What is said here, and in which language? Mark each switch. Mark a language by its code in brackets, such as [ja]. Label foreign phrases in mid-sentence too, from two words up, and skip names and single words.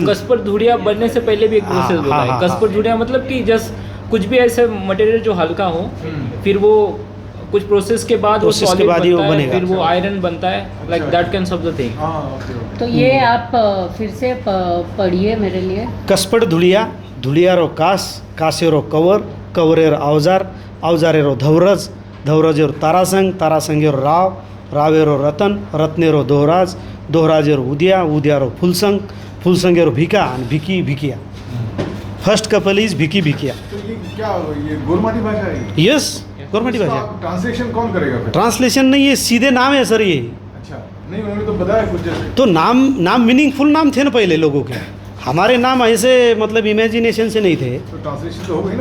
[hi] कसपट धुड़िया बनने से पहले भी एक हाँ, प्रोसेस बोला हाँ, है। हाँ, कसपट धुड़िया मतलब कि जस्ट कुछ भी ऐसे मटेरियल जो हल्का हो, फिर वो कुछ प्रोसेस के बाद वो Process के solid बाद ही वो बनता है, बनेगा। फिर वो आयरन बनता है, लाइक अच्छा। [en] that kinds of the thing. [hi] हाँ [en] okay okay. [hi] तो ये आप फिर से पढ़िए मेरे लिए। [lmn] कसपट धुलिया, धुलियारो कास, कासेरो कवर, कवरेर औजार, औजारेरो धवरज, धवरजेरो तारासंग, तारासंगेरो राव, रावेरो रतन, रत्नेरो दोहराज, दोहराजेरो उदिया, उदियारो फुलसंग, फुलसंगेरो भिका, आणि भिकी भिकिया। [en] first couple is भिकी भिकिया। [hi] तो ये क्या, ये गोरमाटी भाषा है ये? [en] yes, government [hi] भाषा। ट्रांसलेशन कौन करेगा फिर? ट्रांसलेशन नहीं, ये सीधे नाम है सर ये। अच्छा, नहीं उन्होंने तो बताया कुछ जैसे। तो नाम मीनिंगफुल नाम थे ना पहले लोगों के, हमारे नाम ऐसे मतलब इमेजिनेशन से नहीं थे, तो ट्रांसलेशन तो हो गई ना